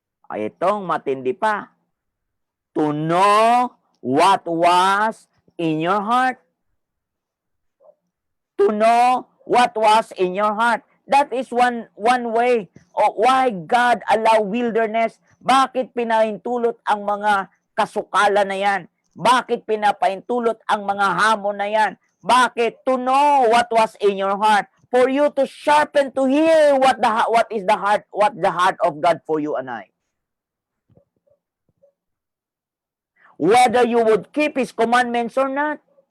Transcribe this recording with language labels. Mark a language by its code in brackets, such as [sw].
[tl] Ay, itong matindi pa. [en] To know what was in your heart. To know what was in your heart. That is one way of why God allow wilderness. [tl] Bakit pinaintulot ang mga kasukalan na yan? Bakit pinapaintulot ang mga hamon na yan? Bakit? [en] To know what was in your heart. For you to sharpen to hear what is the heart of God for you and I. Whether you would keep His commandments or not.